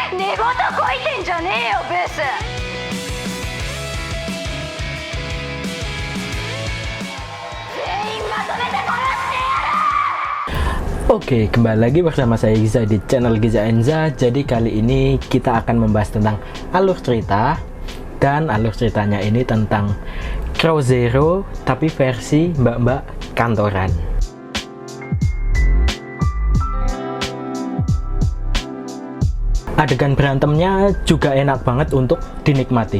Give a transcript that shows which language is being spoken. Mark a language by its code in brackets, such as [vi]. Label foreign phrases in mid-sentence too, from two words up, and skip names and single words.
[ja] 仕事こいてんじゃねえよブス。全員まとめて殺してやる。 [id] Oke, kembali lagi bersama saya Giza di channel Giza Enza. Jadi kali ini kita akan membahas tentang alur cerita. Dan alur ceritanya ini tentang Crow Zero tapi versi mbak-mbak kantoran. Adegan berantemnya juga enak banget untuk dinikmati.